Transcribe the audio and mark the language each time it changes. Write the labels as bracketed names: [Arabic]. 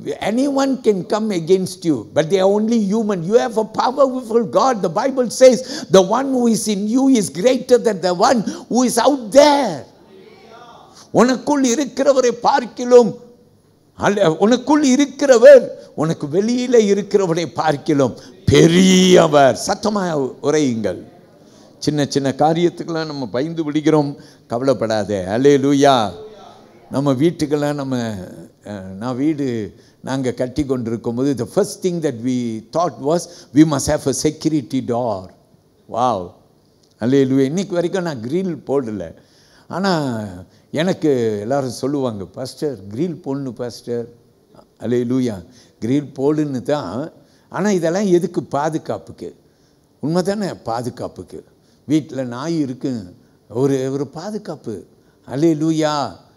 [English] Anyone can come against you, but they are only human. You have a powerful God. The Bible says the one who is in you is greater than the one who is out there. [Tamil] உனக்குள் இருக்கிறவரை பார்க்கிலும், உனக்குள் இருக்கிறவர் உனக்கு வெளியில இருக்கிறவரை பார்க்கிலும் பெரியவர். சத்தமாக உரையுங்கள். சின்ன சின்ன காரியத்துக்கெல்லாம் நம்ம பயந்து விடுகிறோம். கவலைப்படாத. அல்லேலூயா. நம்ம வீட்டுக்கெல்லாம் நான் வீடு நாங்கள் கட்டி கொண்டிருக்கும் போது [English] the first thing that we thought was we must have a security door. [Tamil] Wow. அல்லேலூயா. இன்னைக்கு வரைக்கும் நான் கிரில் போடல. ஆனால் எனக்கு எல்லாரும் சொல்லுவாங்க, பாஸ்டர் கிரில் போடணும் பாஸ்டர். அல்லேலூயா. கிரில் போடுன்னு தான். ஆனால் இதெல்லாம் எதுக்கு? பாதுகாப்புக்கு. உண்மை தானே? பாதுகாப்புக்கு. வீட்டில் நாய் இருக்கு, ஒரு பாதுகாப்பு. அல்லேலூயா.